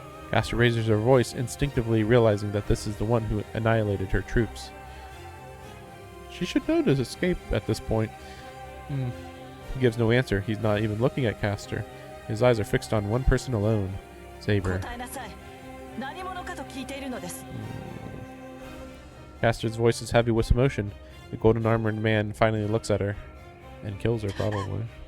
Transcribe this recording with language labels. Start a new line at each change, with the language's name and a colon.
English: Castor raises her voice, instinctively realizing that this is the one who annihilated her troops. She should know to escape at this point. He gives no answer. He's not even looking at Castor. His eyes are fixed on one person alone, Saber.
Japanese: 答えなさい何者かと聞いているのです
English: Castor's voice is heavy with emotion. The golden armored man finally looks at her and kills her, probably.